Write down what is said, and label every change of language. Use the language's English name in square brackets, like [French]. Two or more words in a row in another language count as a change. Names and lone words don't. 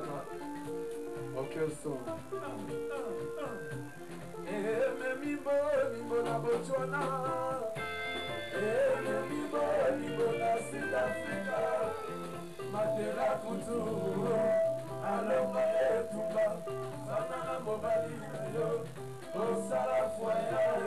[English] Ok, son. [Lingala] Mimbo na Botswana. Mimbo na South Africa. Matela Kuturo. Alonga etumba. Sana na mobali na yo. Osala foya.